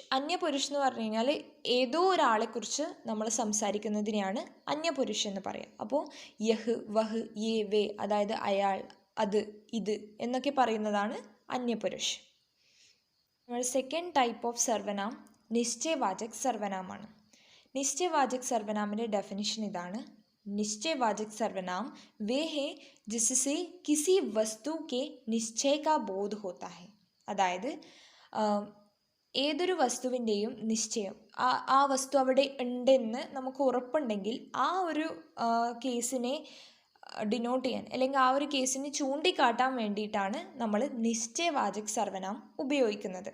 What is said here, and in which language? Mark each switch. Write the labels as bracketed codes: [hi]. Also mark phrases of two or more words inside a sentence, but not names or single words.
[ml] അന്യപുരുഷ് എന്ന് പറഞ്ഞു കഴിഞ്ഞാൽ ഏതോ ഒരാളെക്കുറിച്ച് നമ്മൾ സംസാരിക്കുന്നതിനെയാണ് അന്യപുരുഷ് എന്ന് പറയാം. അപ്പോൾ [hi] यह, वह, ये, वे, [ml] അതായത് അയാൾ, അത്, ഇത് എന്നൊക്കെ പറയുന്നതാണ് അന്യപുരുഷ്. നമ്മൾ [en] second type of [ml] സർവനാം നിശ്ചയവാചക് സർവനാമാണ്. നിശ്ചയവാചക് സർവനാമിൻ്റെ ഡെഫിനിഷൻ ഇതാണ്: [hi] निश्चयवाचक सर्वनाम वे हैं जिससे किसी वस्तु के निश्चय का बोध होता है. [ml] അതായത് ഏതൊരു വസ്തുവിൻ്റെയും നിശ്ചയം, ആ വസ്തു അവിടെ ഉണ്ടെന്ന് നമുക്ക് ഉറപ്പുണ്ടെങ്കിൽ ആ ഒരു കേസിനെ ഡിനോട്ട് ചെയ്യാൻ അല്ലെങ്കിൽ ആ ഒരു കേസിനെ ചൂണ്ടിക്കാട്ടാൻ വേണ്ടിയിട്ടാണ് നമ്മൾ നിശ്ചയവാചക് സർവനാം ഉപയോഗിക്കുന്നത്.